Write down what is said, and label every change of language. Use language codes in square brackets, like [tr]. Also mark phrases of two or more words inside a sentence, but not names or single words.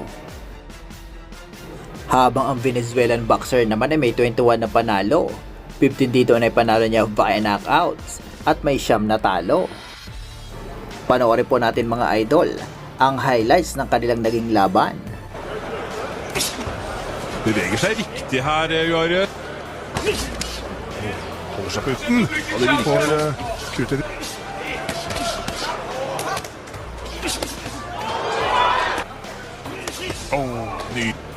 [tl] Habang ang Venezuelan boxer naman ay may 21 na panalo. 15 dito ang naipanalo niya [en] via knockouts [tl] at may 9 na talo. Panoorin po natin mga idol ang highlights ng kanilang naging laban. [no] Beveger seg riktig her, Juarez. Holder seg på utten. Ja, det virker kutet. Ny.